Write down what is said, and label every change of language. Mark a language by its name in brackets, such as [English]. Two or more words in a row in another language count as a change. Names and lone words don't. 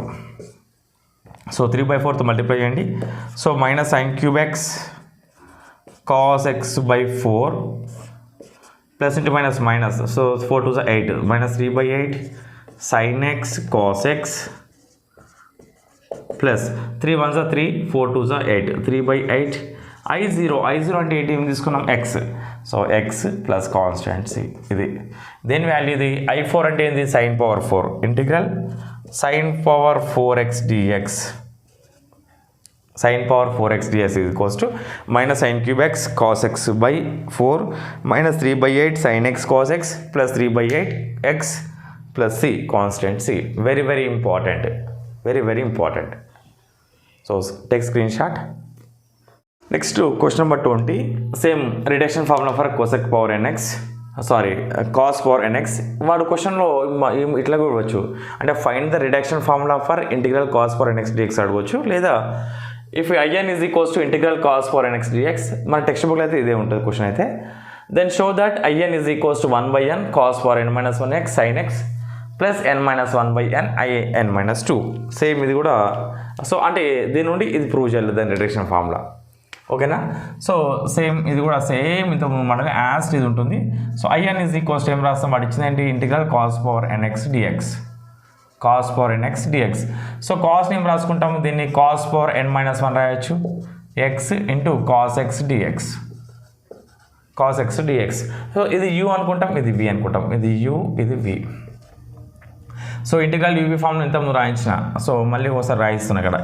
[English] so 3 by 4tho [Telugu] మల్టిప్లై చేయండి. [English] so minus sine cube x cos x by 4 plus into minus so 4 2 8 minus 3 by 8 sin x cos x plus 3 1 3 4 2 8 3 by 8 I0 [Telugu] అంటే ఏంటి ఏం తీసుకున్నాం [English] x. so x plus constant c [Telugu] ఇది దేని వాల్యూ ఇది. [English] I4 [Telugu] అంటే ఏంది [English] sine power 4 integral sine power 4x dx sin power 4x dx is equals to minus sin cube x cos x by 4 minus 3 by 8 sin x cos x plus 3 by 8 x plus c constant c. Very important, very important. So take screenshot. Next to question number 20, same reduction formula for cosec power nx, cos power nx. [Telugu] వాడు క్వశ్చన్లో ఇట్లా కూడా ఇవ్వచ్చు, అంటే [English] find the reduction formula for integral cos power nx dx [Telugu] అడగవచ్చు, లేదా [English] if IN is equals to integral cos power nx dx. [Telugu] మన టెక్స్ట్ బుక్లో అయితే ఇదే ఉంటుంది క్వశ్చన్ అయితే. [English] then show that IN is equals to 1 by n cos power n minus 1 x sin x plus n minus 1 by n IN minus 2. [Telugu] సేమ్ ఇది కూడా. సో అంటే దీని నుండి ఇది ప్రూవ్ చేయాలి దాని [English] reduction formula. [Telugu] ఓకేనా. సో సేమ్ ఇది కూడా సేమ్ ఇంత మనకు యాజ్ ఇది ఉంటుంది. [English] so IN is equals to [Telugu] ఏం రాస్తాం, వాడు ఇచ్చింది ఏంటి [English] integral cos power nx dx. cos power nx dx. సో కాస్ని [Telugu] ఏం రాసుకుంటాము, దీన్ని [English] cos power n minus 1 రాయొచ్చు, x into cos x dx. cos x dx. [Telugu] సో ఇది u అనుకుంటాం, ఇది v అనుకుంటాం, ఇది u ఇది v. సో ఇంటిగ్రల్ యూబీ ఫామ్లో ఎంత ముందు రాయించిన, సో మళ్ళీ ఒకసారి రాయిస్తున్నా ఇక్కడ.